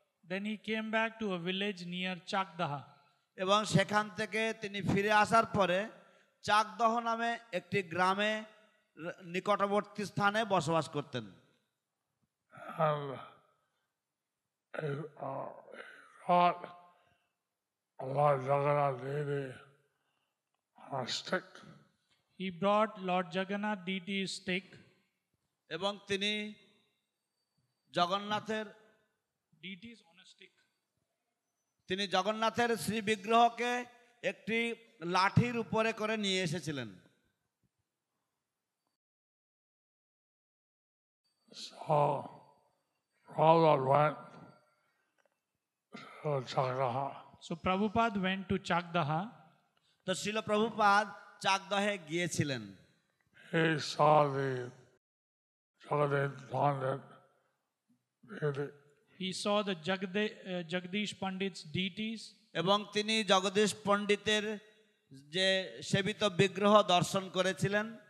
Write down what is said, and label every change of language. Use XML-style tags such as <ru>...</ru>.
<en>Then he came back to a village near Chakdaha.</en> <bn>এবং সেখান থেকে তিনি ফিরে আসার পরে চাকদহ নামে একটি গ্রামে নিকটবর্তী স্থানে বসবাস করতেন।</bn> <en>And he brought Lord Jagannath deity on a stick. He brought Lord Jagannath deity's stick.</en> <bn>এবং তিনি জগন্নাথের</bn> <en>Deities on a stick.</en> <bn>তিনি জগন্নাথের শ্রী বিগ্রহকে একটি লাঠির উপরে করে নিয়ে এসেছিলেন।</bn> <en>So Prabhupada went to Chakdaha. So Prabhupada went to Chakdaha.</en> <bn>তো শ্রীল প্রভুপাদ চাকদহে গিয়েছিলেন।</bn> <en>He saw the Jagadish Pandit deity. He saw the Jagdish Pandit's deities.</en> <bn>এবং তিনি জগদীশ পণ্ডিতের যে সেবিত বিগ্রহ দর্শন করেছিলেন।</bn>